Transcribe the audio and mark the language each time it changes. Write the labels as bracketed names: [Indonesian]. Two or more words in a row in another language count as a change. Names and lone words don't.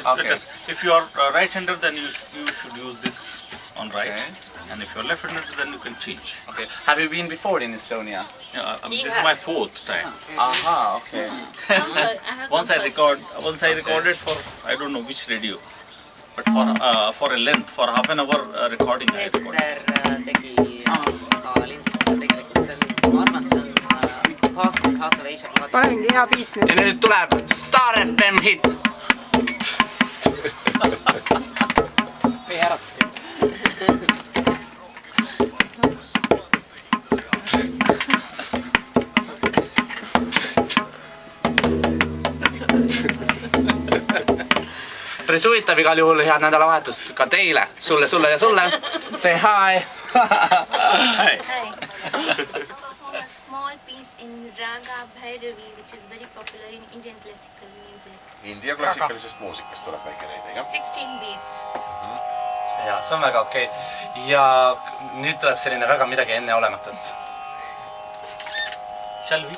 [English] If you are right-hander, then you should use this on right, and if you're left-hander, then you can change. Okay. Have you been before in Estonia? This is my 4th time. Aha, okay. Once I recorded for I don't know which radio, but for a length, for half an hour recording I recorded. [Estonian] Panemegi hea beat nüüd. Ja nüüd tuleb Star FM hit. Või ärataski. Päris huvitav igal juhul, head nädalavahetust ka teile, sulle ja sulle. [English] Say hi. Hi. A small piece in Raga Bhairavi, which is very popular in Indian classical music. [Estonian] India klassikalisest muusikast tuleb väike näide, jah? [English] 16 beats. [Estonian] Ja, see on väga okei. Ja nüüd tuleb selline väga midagi enneolematut. [English] Shall we?